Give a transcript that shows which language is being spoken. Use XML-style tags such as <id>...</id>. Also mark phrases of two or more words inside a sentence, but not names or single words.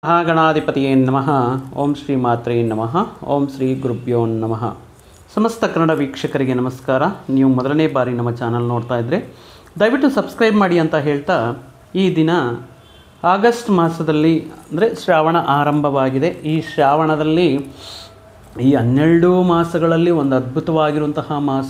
<sa>ಮಹಾಗಣಾಧಿಪತಿಯೇ ನಮಃ. ಓಂ ಶ್ರೀ ಮಾತ್ರೇ ನಮಃ. ಓಂ ಶ್ರೀ ಗುರುಭ್ಯೋ ನಮಃ.</sa> <kn>ಸಮಸ್ತ ಕನ್ನಡ ವೀಕ್ಷಕರಿಗೆ ನಮಸ್ಕಾರ. ನೀವು ಮೊದಲನೇ ಬಾರಿ ನಮ್ಮ ಚಾನಲ್ ನೋಡ್ತಾ ಇದ್ದರೆ ದಯವಿಟ್ಟು ಸಬ್ಸ್ಕ್ರೈಬ್ ಮಾಡಿ ಅಂತ ಹೇಳ್ತಾ, ಈ ದಿನ ಆಗಸ್ಟ್ ಮಾಸದಲ್ಲಿ ಅಂದರೆ ಶ್ರಾವಣ ಆರಂಭವಾಗಿದೆ. ಈ ಶ್ರಾವಣದಲ್ಲಿ ಈ 12 ಮಾಸಗಳಲ್ಲಿ ಒಂದು ಅದ್ಭುತವಾಗಿರುವಂತಹ ಮಾಸ.</kn>